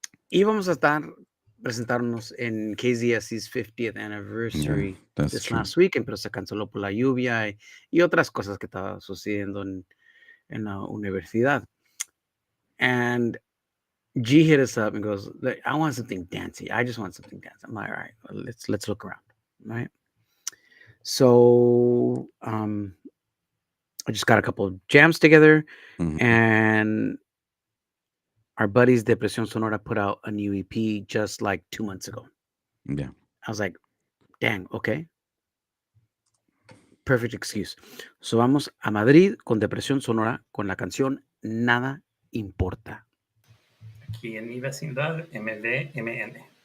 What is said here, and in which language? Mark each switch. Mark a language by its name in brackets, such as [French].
[Spanish] Íbamos a presentarnos en [English] KZSC's 50th anniversary this last weekend, [Spanish] pero se canceló por la lluvia y otras cosas que estaban sucediendo en la universidad. [English] And G hit us up and goes, I want something dancey. I just want something dancey. I'm like, all right, let's look around, right? So I just got a couple of jams together, Mhm. and our buddies Depresión Sonora put out a new EP just like 2 months ago. Yeah. I was like, dang, okay, perfect excuse. So [Spanish] vamos a Madrid con Depresión Sonora con la canción Nada Importa. Aquí en mi vecindad, MDMN.